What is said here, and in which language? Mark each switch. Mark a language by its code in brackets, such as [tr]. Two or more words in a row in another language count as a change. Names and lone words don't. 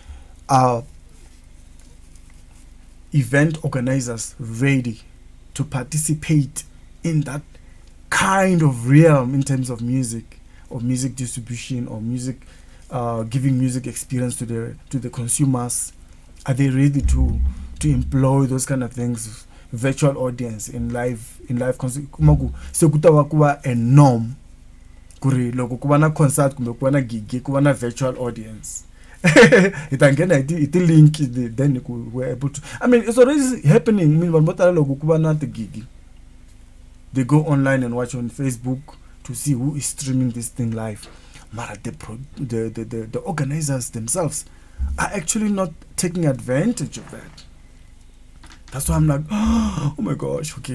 [en] event organizers ready to participate in that kind of realm in terms of music, or music distribution, or music giving music experience to the consumers. Are they ready to employ those kind of things, virtual audience in live concert? [rn] So kuba [en] a norm [rn] kuri loko kuba na concert kumbe kuba na gig kuba na [en] virtual audience. [rn] Itangena iti link, [en] then we're able to, I mean, it's already happening. I mean, [rn] loko kuba na [en] the gig, they go online and watch on Facebook to see who is streaming this thing live. But the organizers themselves are actually not taking advantage of that. That's why I'm like, oh my gosh, okay.